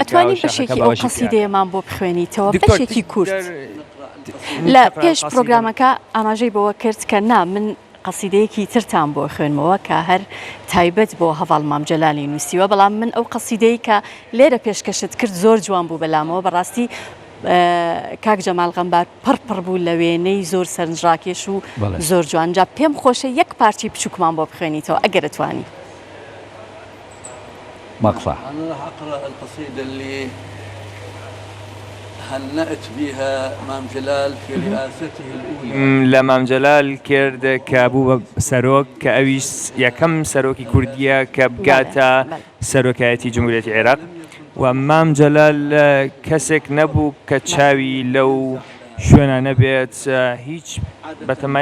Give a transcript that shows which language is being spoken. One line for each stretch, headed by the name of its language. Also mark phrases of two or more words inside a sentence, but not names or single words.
Central Kurdish: ئەتوانی بەشێکی ئەو قەسیدەیەمان بۆ بخوێنیتەوە بەشێکی کورت لە پێش پرۆگرامەکە ئاماژەی بەوە کرد کە نا من قەسیدەیەکی ترتان بۆ خوێنمەوە کە هەر تایبەت بۆ هەڤاڵ مام جەلالی نووسیوە بەڵام من ئەو قەسیدەی کە لێرە پێشکەشت کرد زۆر جوان بوو بەلامەوە بەڕاستی کاک جەمال غەمبار پڕ بوو لە وێنەی زۆر سەرنجڕاکێش و زۆر جوانجا پێم خۆشە یەک پارچی بچووکمان بۆ بخوێنیتەوە ئەگەر دەتوانی
Arabic: مقطع أنا راح أقرأ القصيدة اللي هنأت بها مام جلال في رئاسته الأولى
Central Kurdish: لە مام جەلال کرد کە بوو بە سەرۆک کە ئەویش یەکەم سەرۆکی کوردیە کە بگاتە سەرۆکایەتی جمهوریەتی عێراق و مام جەلال کەسێک نەبوو کە چاوی لەو شوێنە بێت هیچ بەتەمای